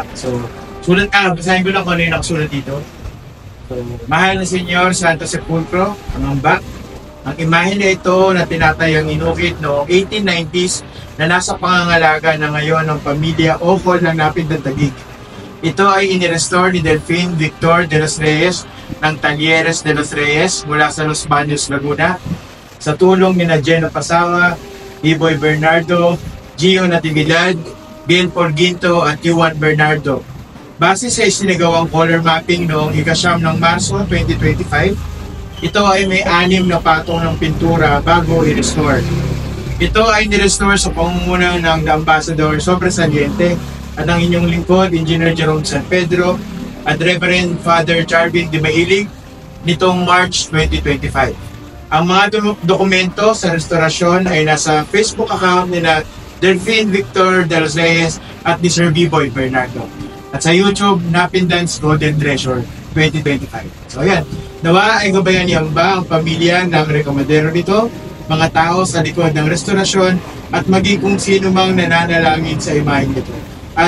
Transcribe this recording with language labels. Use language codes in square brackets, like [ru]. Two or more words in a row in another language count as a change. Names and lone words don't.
[tl] So sulat basahin ko lang kung ano yung nakasulat dito. So, mahal na Senyor Santo Sepulcro, ang ambak. Ang imahe na ito na tinatayang inukit noong 1890s na nasa pangangalaga na ngayon ng pamilya Ocol ng Napid ng Taguig. Ito ay inirestore ni Delphine Victor de los Reyes ng Talleres de los Reyes mula sa Los Baños, Laguna sa tulong ni Geno Pasawa, Iboy Bernardo, Gio Natividad, Bill Porginto at Juan Bernardo. Base sa isinagawang color mapping noong ika-9 ng Marso 2025, ito ay may 6 na patong ng pintura bago i-restore. Ito ay ni-restore sa pangunguna ng The Ambassador Sobresaliente at ang inyong lingkod, Engineer Jerome San Pedro at Reverend Father Jarvin de Mailig nitong March 2025. Ang mga dokumento sa restorasyon ay nasa Facebook account nila Delphine Victor de los Reyes at ni Sir B-Boy Bernardo. At sa YouTube, Napindance Golden Treasure 2025. So ayan, nawa ay gabayan niya ba ang pamilya ng rekomendero nito, mga tao sa likod ng restorasyon at maging kung sino mang nananalangin sa imahe nito.